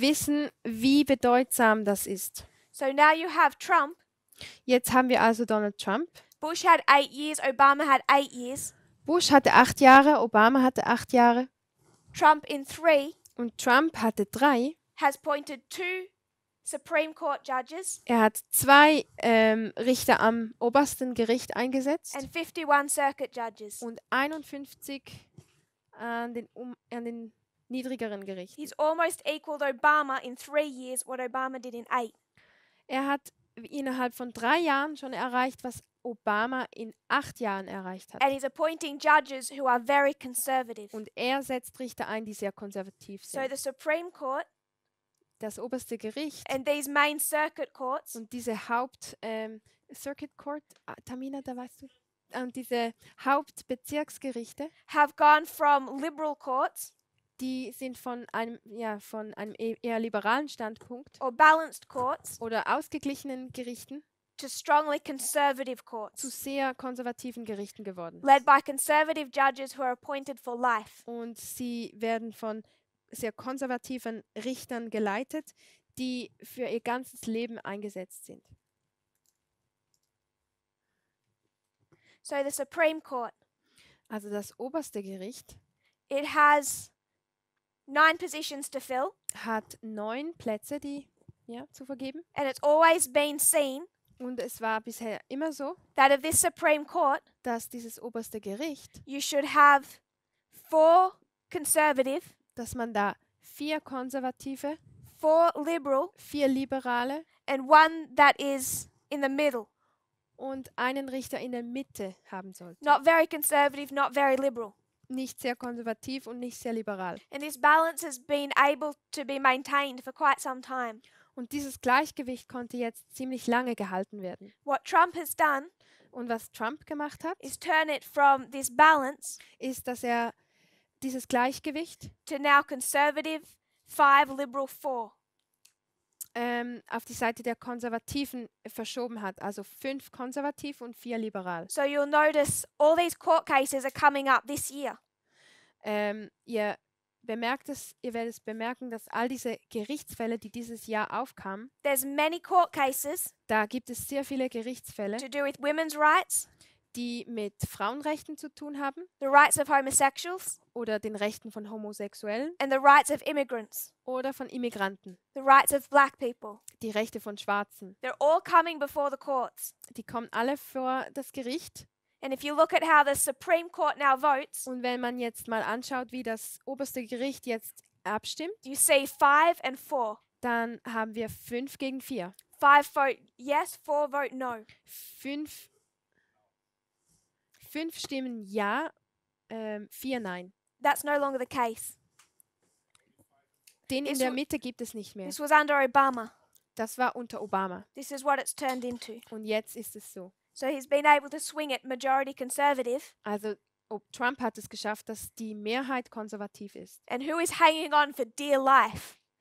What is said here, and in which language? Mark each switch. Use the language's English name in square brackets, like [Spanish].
[German] wissen, wie bedeutsam das ist. [English] So now you have Trump. [German] Jetzt haben wir also Donald Trump. [English] Bush had 8 years, Obama had 8 years. [German] Bush hatte 8 Jahre, Obama hatte 8 Jahre [English] Trump in 3 [German] und Trump hatte 3. [English] has appointed 2 Supreme Court judges [German] Er hat 2 Richter am obersten Gericht eingesetzt [English] and 51 circuit judges. [German] und 51 an den niedrigeren Gerichten. [English] He's almost equaled Obama in 3 years what Obama did in 8. [German] Er hat innerhalb von 3 Jahren schon erreicht, was Obama in 8 Jahren erreicht hat. [English] And he's appointing judges who are very conservative. [German] Und er setzt Richter ein, die sehr konservativ [English] So [German] sind. [English] the Supreme Court [German] Das oberste Gericht [English] and these main circuit courts [German] und diese Circuit Court, Tamina, da weißt du, und diese Hauptbezirksgerichte, [English] have gone from liberal courts [German] die sind von einem eher liberalen Standpunkt [English] or balanced courts [German] oder ausgeglichenen Gerichten [English] to strongly conservative [German] zu [English] courts [German] sehr konservativen Gerichten geworden. [English] led by conservative judges who are appointed for life. [German] Und sie werden von sehr konservativen Richtern geleitet, die für ihr ganzes Leben eingesetzt sind. [English] So the Supreme Court, [German] Also das oberste Gericht [English] it has 9 positions to fill, [German] hat 9 Plätze, zu vergeben. [English] and it's always been seen [German] Und es war bisher immer so, [English] that of this Supreme Court, [German] dass dieses oberste Gericht, [English] you should have 4 conservative, [German] dass man da 4 Konservative, [English] 4 liberal, [German] 4 Liberale [English] and 1 that is in the middle. [German] und einen Richter in der Mitte haben sollte. [English] Not very conservative, not very liberal. [German] Nicht sehr konservativ und nicht sehr liberal. [English] And this balance has been able to be maintained for quite some time. [German] Und dieses Gleichgewicht konnte jetzt ziemlich lange gehalten werden. [English] What Trump has done [German] Und was Trump gemacht hat, [English] is turn it from this balance [German] ist, dass er dieses Gleichgewicht [English] to now conservative 5, liberal 4. [German] auf die Seite der Konservativen verschoben hat. Also 5 konservativ und 4 liberal. [English] So you'll notice all these court cases are coming up this year. [German] Ihr ihr werdet es bemerken, dass all diese Gerichtsfälle, die dieses Jahr aufkamen, [English] There's many court cases [German] da gibt es sehr viele Gerichtsfälle, [English] to do with women's rights, [German] die mit Frauenrechten zu tun haben [English] the rights of homosexuals, [German] oder den Rechten von Homosexuellen [English] and the rights of immigrants, [German] oder von Immigranten, [English] the rights of black people. [German] die Rechte von Schwarzen. [English] They're all coming before the courts. [German] Die kommen alle vor das Gericht. [English] And if you look at how the Supreme Court now votes, [German] Und wenn man jetzt mal anschaut, wie das oberste Gericht jetzt abstimmt, [English] you see 5 and 4. [German] dann haben wir 5 gegen 4. [English] 5 vote yes, 4 vote no. [German] 5 stimmen ja, 4 nein. [English] That's no longer the case. [German] Den in [English] This [German] der [English] wa- [German] Mitte gibt es nicht mehr. [English] This was under Obama. [German] Das war unter Obama. [English] This is what it's turned into. [German] Und jetzt ist es so. [English] So he's been able to swing it majority conservative. [German] Also Trump hat es geschafft, dass die Mehrheit konservativ ist. [English] And who is hanging on for dear life?